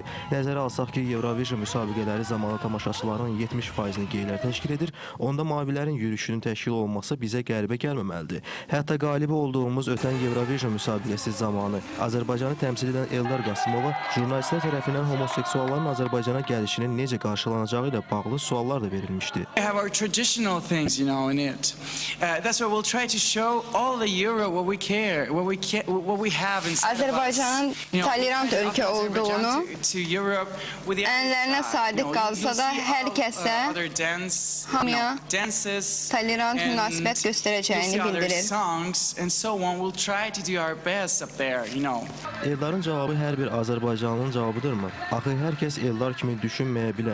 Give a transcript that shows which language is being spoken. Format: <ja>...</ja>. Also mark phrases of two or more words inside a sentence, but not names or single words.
<az>Nəzərə alsaq ki, Eurovision müsabiqələri zamanı tamaşaçıların 70%-ni geylər təşkil edir. Onda mavilərin yürüyüşünün təşkil olması bizə qəribə gəlməməlidir. Hətta qalibi olduğumuz ötən Eurovision müsabiqəsi zamanı Azərbaycanı təmsil edən Eldar Qasımova jurnalistlər tərəfindən homoseksualların Azərbaycana gəlişinin necə qarşılanacağı ilə bağlı suallar da verilmişdi.</az> <en>We have our traditional things, you know, in it. That's why we'll try to show all the Euro what we care, what we have inside of us.</en> <az>Azərbaycanın tolerant ölkə olduğunu, ənənələrine sadiq qalsa da hər kəsə, hamıya tolerant münasibət göstərəcəyini bildirir. Eldarın cavabı hər bir Azərbaycanlının cavabıdırmı? Axı hər kəs Eldar kimi düşünməyə bilər.</az>